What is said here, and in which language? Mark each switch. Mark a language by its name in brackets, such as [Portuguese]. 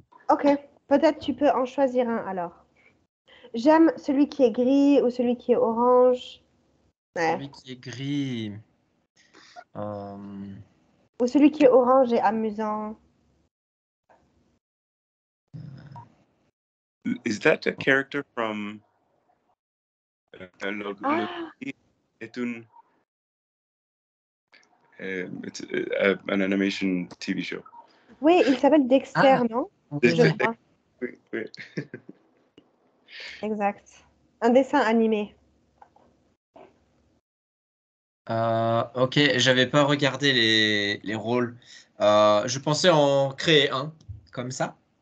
[French] Ok, peut-être tu peux en choisir un alors. J'aime celui qui est gris ou celui qui est orange. Ouais. Celui qui est gris. Ou celui qui est orange et amusant. [English] Is that a character from [French] est une [English] it's an animation TV show. [French] Oui, il s'appelle Dexter, non? Je crois. Oui. Exact. Un dessin animé. Ok, j'avais pas regardé les rôles. Je pensais en créer un, comme ça.